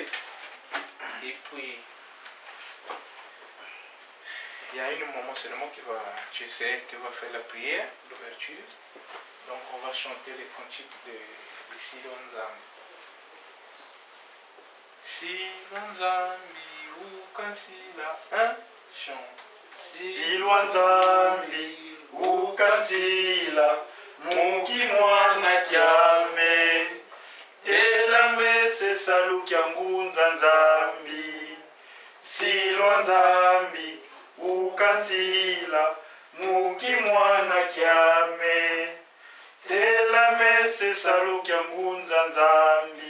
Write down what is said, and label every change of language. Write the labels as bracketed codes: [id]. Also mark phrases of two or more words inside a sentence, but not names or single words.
[fr] Et puis, il y a un moment seulement qui va, tu vas faire la prière d'ouverture. Donc, on va chanter les cantiques de Silwa Nzambi. Silwa Nzambi. Ukansila, un chant. [kmb] Silwa Nzambi, ukansila, muki mwana kyame, telame se salu kya ngunza Nzambi. Silwa Nzambi, ukansila, muki mwana kyame, telame se salu kya ngunza Nzambi.